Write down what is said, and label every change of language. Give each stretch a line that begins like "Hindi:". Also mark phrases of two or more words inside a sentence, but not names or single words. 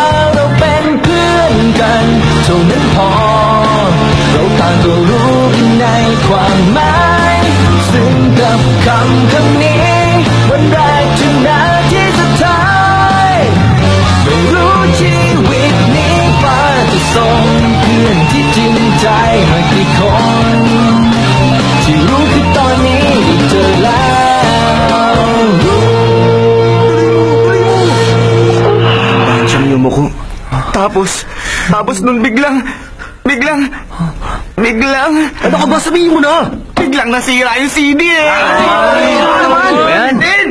Thai: เราเป็นเพื่อนกันเท่านั้นพอเราต่างก็รู้ในความหมายซึ่งกับคำนี้วันแรกถึงนาทีสุดท้ายไม่รู้ชีวิตนี้ฟ้าจะส่งเพื่อนที่จริงใจมากี่คนที่รู้คือตอนนี้ได้เจอแล้ว
Filipino: Siya mo ko. Tapos nun biglang... Ano ka ba? Sabihin mo na! Biglang nasira yung CD eh! Ano naman? Din!